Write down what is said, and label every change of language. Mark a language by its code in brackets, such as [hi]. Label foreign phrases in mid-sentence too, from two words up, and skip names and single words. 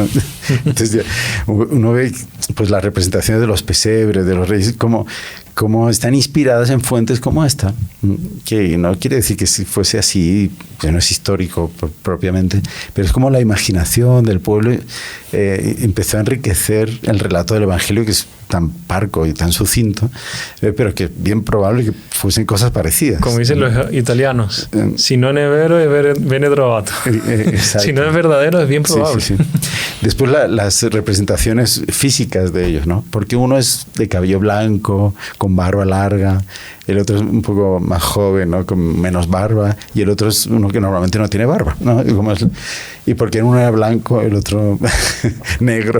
[es] Entonces uno ve pues la representación de los pesebres, de los reyes, como están inspiradas en fuentes como esta, que no quiere decir que si fuese así, que no es histórico propiamente, pero es como la imaginación del pueblo empezó a enriquecer el relato del Evangelio, que es tan parco y tan sucinto, pero que es bien probable que fuesen cosas parecidas. Como dicen los italianos, [it] si no è vero, è bene trovato. [es] Si no es verdadero, es bien probable. Sí. Después las representaciones físicas de ellos, ¿no? Porque uno es de cabello blanco, con barba larga, el otro es un poco más joven, ¿no? Con menos barba, y el otro es uno que normalmente no tiene barba, ¿no? Y porque uno era blanco, el otro negro.